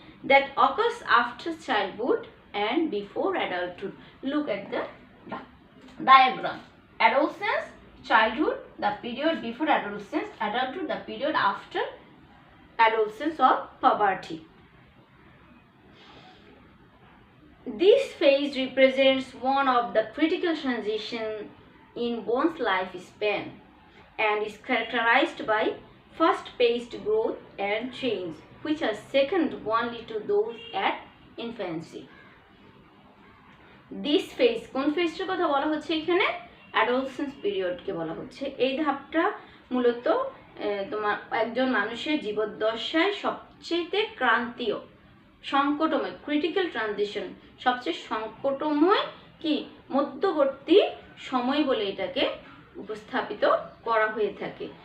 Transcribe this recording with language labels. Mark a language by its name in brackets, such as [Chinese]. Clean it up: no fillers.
[English] That occurs after childhood and before adulthood. Look at the diagram. Adolescence, childhood, the period before adolescence; adulthood, the period after adolescence or puberty. This phase represents one of the critical transitions in one's lifespan and is characterized by fast-paced growth and change, which are second only to those at infancy. This phase, [Bangla] কোন ফেজটার কথা বলা হচ্ছে এখানে? Adolescence পিরিয়ডকে বলা হচ্ছে। এই ধাপটা মূলত তোমার একজন মানুষের জীবদ্দশায় সবচেয়ে ক্রান্তীয়, সংকটময়, ক্রিটিক্যাল ট্রানজিশন, সবচেয়ে সংকটময় কি মধ্যবর্তী সময় বলে এটাকে উপস্থাপিত করা হয়ে থাকে।